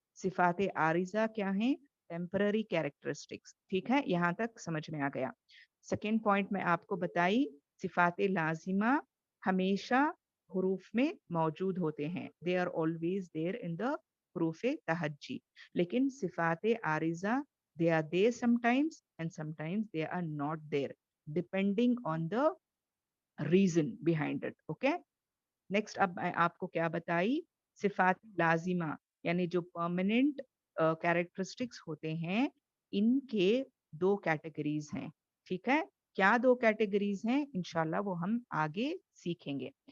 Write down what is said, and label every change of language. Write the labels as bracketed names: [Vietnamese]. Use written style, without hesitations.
[Hindi] सिफ़ात आरिज़ा क्या हैं? Temporary characteristics. ठीक है? यहाँ तक समझ में आ गया. सेकंड पॉइंट मैं आपको बताई, सिफ़ात लाज़िमा हमेशा हुरूफ में मौजूद होते हैं. [English] They are always there in the हुरूफ तहज्जी. लेकिन सिफ़ात आरिज़ा, they are there sometimes and sometimes they are not there, depending on the reason behind it. Okay? [Hindi] Next अब मैं आपको क्या बताई, सिफात लाजिमा यानी जो परमानेंट कैरेक्टरिस्टिक्स होते हैं, इनके 2 कैटेगरीज हैं. ठीक है? क्या 2 कैटेगरीज हैं? इंशाल्लाह वो हम आगे सीखेंगे.